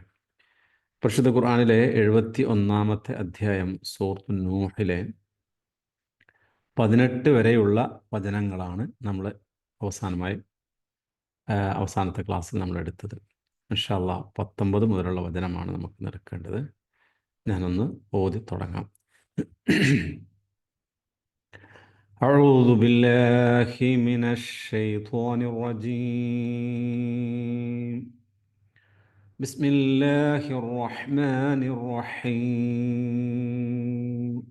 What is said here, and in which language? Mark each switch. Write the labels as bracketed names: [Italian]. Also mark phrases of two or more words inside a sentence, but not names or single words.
[Malayalam] പരിശുദ്ധ ഖുർആനിലെ 71-ാമത്തെ അധ്യായം സൂറത്തു നൂഹിലെ 18 വരെയുള്ള വചനങ്ങളാണ് നമ്മൾ അവസാനത്തെ ക്ലാസ്സിൽ നമ്മൾ എടുത്തത്. [Arabic] إن شاء الله [Malayalam] 19 മുതലുള്ള വചനമാണ് നമുക്ക് നിൽക്കേണ്ടത്. ഞാനൊന്ന് ഓതി തുടങ്ങാം. [Arabic] أعوذ بالله من الشيطان الرجيم. بسم الله الرحمن الرحيم.